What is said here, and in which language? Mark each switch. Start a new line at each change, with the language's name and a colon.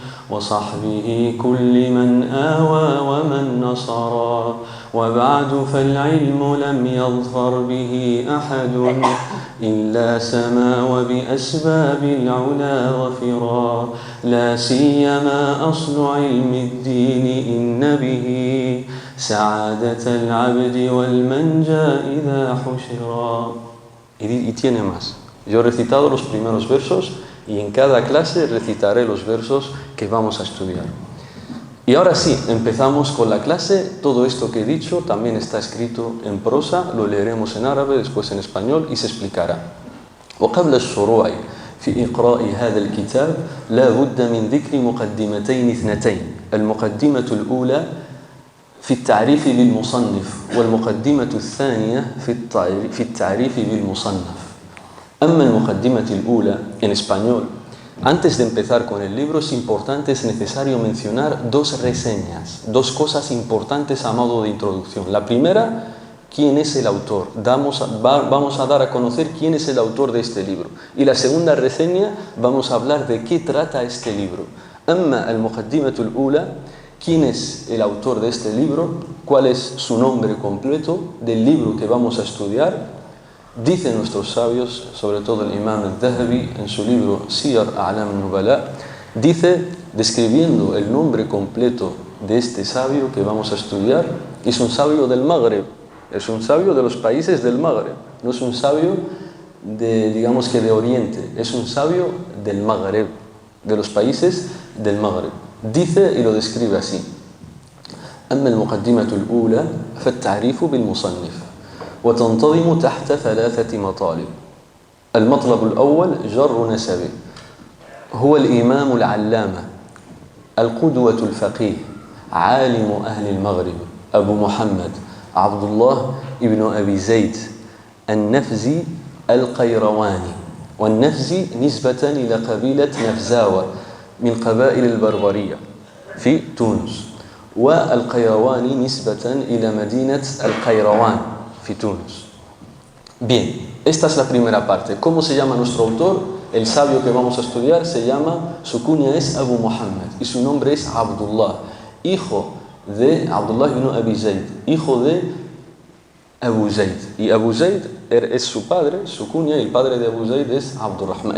Arabic: وصحبه كل من آوى ومن نصرا، وبعد فالعلم لم يظفر به أحد إلا سما وبأسباب العلا ظفرا، لا سيما أصل علم الدين إن به سعادة العبد والمنجى إذا حشرا.
Spanish: Y tiene más. Yo he recitado los primeros versos y en cada clase recitaré los versos que vamos a estudiar. Y ahora sí, empezamos con la clase. Todo esto que he dicho también está escrito en prosa, lo leeremos en árabe, después en español y se explicará.
Arabic: وقبل الشروع في إقراء هذا الكتاب لا بد من ذكر مقدمتين اثنتين. المقدمة الأولى في التعريف بالمصنف، والمقدمة الثانية في التعريف بالمصنف. أما المقدمة الأولى
Spanish: en español. Antes de empezar con el libro es necesario mencionar dos reseñas, dos cosas importantes a modo de introducción. La primera, quién es el autor. Vamos a dar a conocer quién es el autor de este libro. Y la segunda reseña, vamos a hablar de qué trata este libro.
Arabic: Amma al-Muqaddimatul Ula,
Spanish: quién es el autor de este libro, cuál es su nombre completo del libro que vamos a estudiar. Dicen nuestros sabios, sobre todo el Imam al-Dhahabi en su libro Siyar A'lam al-Nubala, dice, describiendo el nombre completo de este sabio que vamos a estudiar, es un sabio del Magreb, es un sabio de los países del Magreb, no es un sabio digamos que de Oriente, es un sabio del Magreb, de los países del Magreb. Dice y lo describe así:
Arabic: أما المقدمة الأولى فالتعريف بالمصنف وتنتظم تحت 3 مطالب. المطلب الأول جر نسبه، هو الإمام العلامة القدوة الفقيه عالم أهل المغرب أبو محمد عبد الله ابن أبي زيد النفزي القيرواني. والنفزي نسبة إلى قبيلة نفزاوة من قبائل البربرية في تونس، والقيرواني نسبة إلى مدينة القيروان في تونس.
Spanish: Bien, esta es la primera parte. ¿Cómo se llama nuestro autor? El sabio que vamos a estudiar se llama, su cuña es Abu Muhammad y su nombre es Abdullah, hijo de Abdullah ibn Abi Zayd, hijo de Abu Zayd. Y Abu Zayd es su padre, su cuña, y el padre de Abu Zayd es Abdurrahman.